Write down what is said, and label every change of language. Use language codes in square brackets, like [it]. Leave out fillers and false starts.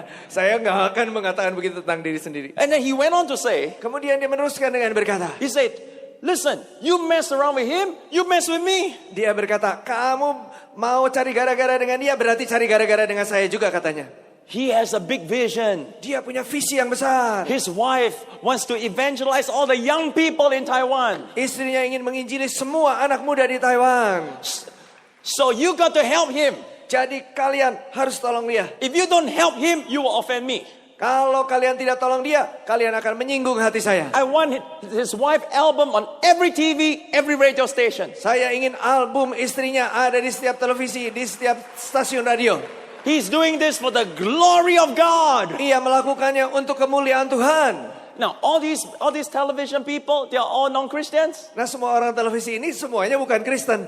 [id] Saya nggak akan mengatakan begitu tentang diri sendiri. [en] And then he went on to say, [id] Kemudian dia meneruskan dengan berkata, [en] he said, listen, you mess around with him, you mess with me. [id] dia berkata, kamu mau cari gara-gara dengan dia, berarti cari gara-gara dengan saya juga katanya. [en] He has a big vision. [id] Dia punya visi yang besar. [en] His wife wants to evangelize all the young people in Taiwan. [id] Istrinya ingin menginjili semua anak muda di Taiwan. [en] So you got to help him. [id] Jadi kalian harus tolong dia. [en] If you don't help him, you will offend me. [id] Kalau kalian tidak tolong dia, kalian akan menyinggung hati saya. [en] I want his wife album on every TV, every radio station. [id] Saya ingin album istrinya ada di setiap televisi, di setiap stasiun radio. [en] He's doing this for the glory of God. [id] Ia melakukannya untuk kemuliaan Tuhan. [en] Now, all these television people, they are all non-Christians. [id] Nah, semua orang televisi ini semuanya bukan Kristen.